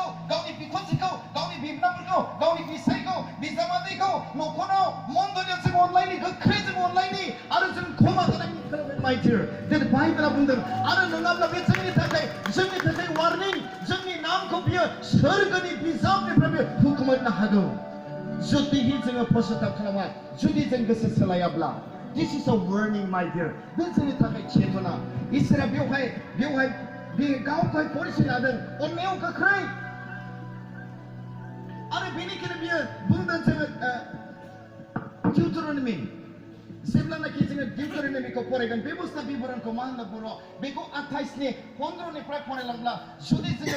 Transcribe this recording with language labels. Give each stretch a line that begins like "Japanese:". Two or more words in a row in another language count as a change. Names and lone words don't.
Bodo: गावनि बिखुनजोखौ गावनि बिबनाफोरखौ गावनि बिसायखौ बिजामादैखौ न'खराव मन्दलियाव जों अनलायनि गोख्रै जों अनलायनि आरो जों क्षमा जानायनि माइटिर जों बाइबेला बुंदों आरो नङाब्ला बे जोंनि थाखाय वार्निं जोंनि नामखौ बियो सोरगोनि बिजाबनिफ्राय बे हुकुमनो हागौ जुदि जोङो पजिटिभ खालामा जुदि जों गोसो सोलायाब्ला
English: this is a warning my dear
Bodo: बे जोंनि थाखाय चेतना इसोरा बेवहाय बे गावखौ परिचय लादों अननायाव गोख्रै आरो बेनिखायनो बियो बुंदों जोङो Deuteronomy. जेब्लानाखि जोङो डिउटरनमिखौ फरायगोन बे बुस्थु बिबरणखौ मा होनना बुङो बेखौ 28 नि 15 निफ्राय फरायलांब्ला जुदि जोङो